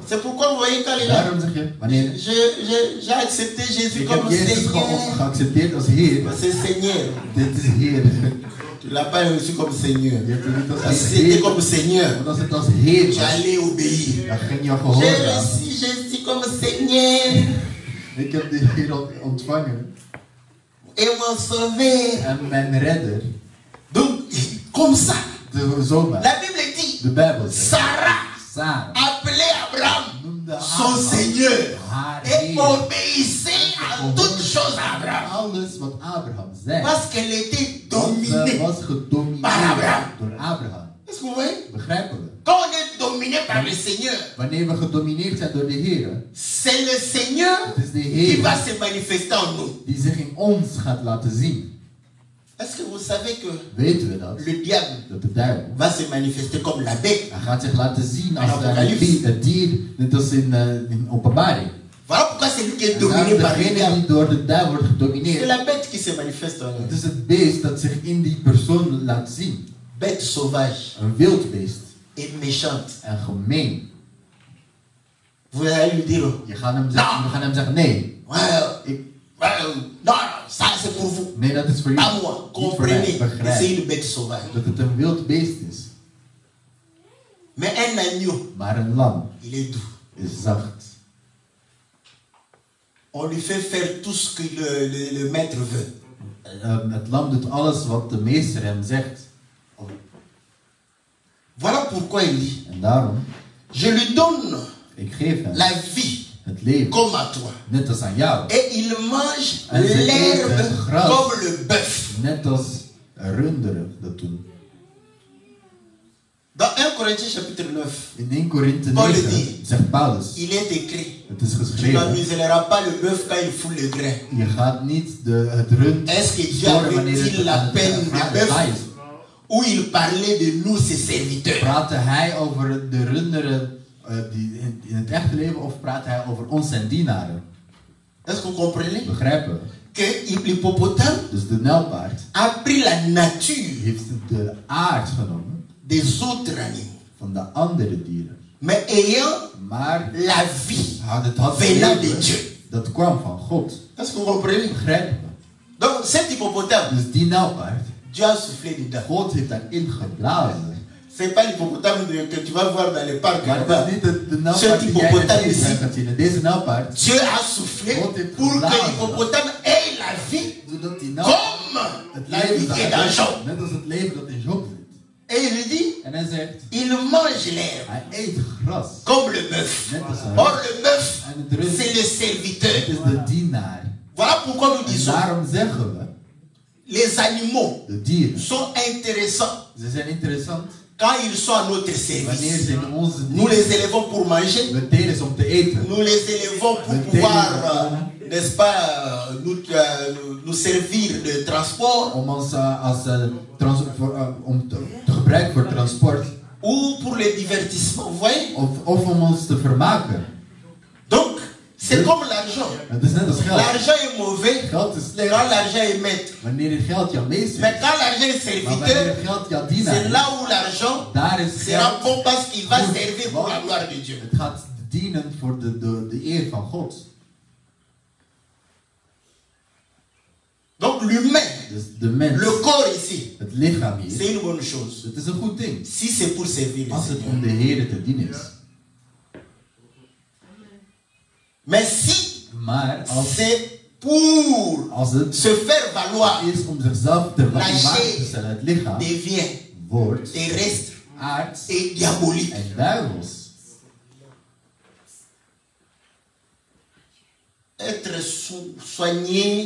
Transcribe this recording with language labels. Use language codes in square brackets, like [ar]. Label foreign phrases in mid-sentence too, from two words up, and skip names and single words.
[fr] C'est pourquoi vous voyez quand les gens, [nl] Daarom zeg je, wanneer [fr] j'ai accepté Jésus [nl] ik heb [fr] comme [nl] Jezus [fr] Seigneur. [nl] geaccepteerd als Heer, [fr] C'est Seigneur. [nl] dit is Heer. [fr] Tu l'as pas reçu comme Seigneur. [nl] Je hebt hem niet [fr] Si [nl] als [fr] c'était [nl] Heer, [fr] comme Seigneur, [nl] want als het als Heer [fr] tu [nl] was, [fr] allais obéir. [nl] dan ging je [fr] J'ai [nl] gehoorzamen. [fr] reçu Jésus comme Seigneur [nl] Ik heb de Heer ontvangen [fr] et mon sauveur. [nl] en mijn redder, [fr] Donc, comme ça, [nl] zomaar. [fr] la Bible dit, [nl] De Bijbel zegt, [fr] Sarah [nl] Sarah [fr] appelait Abraham [nl] noemde [fr] son [nl] Abraham [fr] Seigneur [nl] haar [fr] et [nl] Heer. [fr] obéissait à toutes choses à Abraham. [nl] Alles wat Abraham zei. [fr] Parce qu'elle était [nl] Want ze [fr] dominée. [nl] was gedomineerd [fr] Par Abraham. [nl] door Abraham. [fr] Est-ce que vous voyez? [nl] Begrijpen we? [fr] Quand on est dominé par le Seigneur, [nl] Wanneer we gedomineerd zijn door de Heer, [fr] c'est le Seigneur [nl] het is de [fr] qui va [nl] Heer [fr] se manifester en nous. [nl] die zich in ons gaat laten zien. [fr] Est-ce que vous savez que [nl] Weten we dat? [fr] le diable [nl] Dat de duivel, [fr] va se manifester comme la bête? [nl] hij gaat zich laten zien als [fr] Apocalypse. [nl] het dier, net als in Openbaring. [fr] Voilà pourquoi c'est lui qui est [nl] En [fr] dominé [nl] daarom [fr] par le [nl] degene [fr] diable. [nl] die door de duivel wordt [fr] C'est [nl] gedomineerd, [fr] la bête qui se manifeste en [nl] het [fr] nous. [nl] is het beest dat zich in die persoon laat zien. [fr] Bête sauvage [nl] Een wild beest [fr] et méchante. [nl] en gemeen. [fr] Vous allez lui dire, [nl] We gaan hem zeggen, nee, [fr] ouais, non, ça c'est pour vous. [nl] nee, dat is voor [fr] Pas [nl] jou. [fr] moi. [nl] Niet voor mij. [fr] Comprenez que c'est [nl] Begrijp [fr] une bête sauvage. [nl] dat het een wild beest is. [fr] Mais un agneau, [nl] Maar een lam [fr] il est doux. [nl] is zacht. [fr] On lui fait faire tout ce que le maître veut. [nl] Het lam doet alles wat de meester hem zegt. [fr] Voilà pourquoi il dit, [nl] En daarom, [fr] je lui donne [nl] ik geef hem [fr] la vie [nl] het leven, [fr] comme à toi. [nl] net als aan jou. [fr] Et il mange [nl] En ze [fr] l'herbe [nl] eten gras. [fr] comme le bœuf. [nl] Net als runderen dat doen. [fr] Dans 1 Corinthiens chapitre 9, [nl] In 1 Korinthe [fr] Paul [nl] 9 [fr] dit, [nl] zegt Paulus, [fr] il est écrit, [nl] het is [fr] tu [nl] geschreven, [fr] n'amuseras pas le bœuf quand il fout le grain. [nl] je gaat niet het rund [fr] Est-ce que Dieu [nl] storen wanneer [fr] avait-il la [nl] het [fr] peine de bœuf [nl] is. [fr] où il parlait de nous, ses serviteurs? [nl] Praatte hij over de runderen die in het echte leven of praat hij over ons zijn dienaren? [fr] Est-ce que vous comprenez? [nl] Begrijpen? [fr] Que l'hippopotame [nl] Dus de nijlpaard [fr] a pris la nature [nl] heeft de aard genomen [fr] des autres animaux, [nl] van de andere dieren. [fr] mais ayant [nl] Maar [fr] la vie [nl] het had [fr] venant de [nl] leven [fr] Dieu. [nl] dat kwam van God. [fr] Est-ce que vous comprenez? [nl] Begrijpen? [fr] Donc cet hippopotame, [nl] Dus die nijlpaard, [fr] Dieu a soufflé dedans. [nl] God heeft daarin geblazen. [fr] C'est pas l'hippopotame que tu vas voir dans les parcs [nl] Maar [fr] là-bas. [nl] het is niet de nijlpaard die jij in het vliegtuig gaat zien. Deze nijlpaard, [fr] Dieu a soufflé pour que l'hippopotame ait la vie [nl] zodat die nijlpaard [fr] comme [nl] het [fr] la [nl] leven [fr] vie est dans Job. [nl] net als het leven dat in Job zit. [fr] Et il dit, [nl] En hij zegt, [fr] il mange l'herbe [nl] hij eet gras. [fr] comme le bœuf. [nl] Net als een [fr] Or [nl] rund. [fr] le bœuf, [nl] En het rund, [fr] c'est le [nl] het [fr] serviteur. [nl] is de dienaar. [fr] Voilà pourquoi nous [nl] En [fr] disons, [nl] daarom zeggen we, [fr] les animaux [nl] de dieren, [fr] sont intéressants [nl] ze zijn interessant [fr] quand ils sont à notre [nl] wanneer [fr] service. [nl] ze in onze [fr] Nous les [nl] dienst [fr] élevons pour manger. [nl] we delen ze om te eten. [fr] Nous les élevons pour pouvoir, n'est-ce pas, nous servir de transport [nl] Om ons om te gebruiken voor transport. [fr] ou pour le divertissement, vous voyez? [nl] Of om ons te vermaken. [fr] Donc, c'est comme l'argent. [nl] Het is net als geld. [fr] L'argent est mauvais [nl] Geld is slecht [fr] quand l'argent est maître. [nl] wanneer het geld jouw meester [fr] Mais [nl] is. [fr] quand l'argent est [nl] Maar wanneer [fr] serviteur, [nl] het geld jouw [fr] c'est [nl] dienaar is, [fr] là où l'argent [nl] daar is [fr] sera [nl] geld. [fr] bon parce qu'il va [nl] goed, [fr] servir pour la gloire de Dieu. [nl] Het gaat dienen voor de eer van God. [fr] Donc l'humain, [nl] Dus de mens, [fr] le corps ici, [nl] het lichaam hier, [fr] c'est une bonne chose. [nl] het is een goed ding. [fr] Si c'est pour servir le [nl] Als het [fr] Seigneur. [nl] om de Heer te dienen is. [fr] Mais si [nl] Maar [fr] c'est pour [nl] als het [fr] se faire valoir, [nl] is om zichzelf te [fr] La [nl] waarde [fr] chair [nl] te stellen, het lichaam [fr] devient [nl] wordt [fr] terrestre [nl] aards [fr] et diabolique. [nl] en duivels. [fr] Être soigné,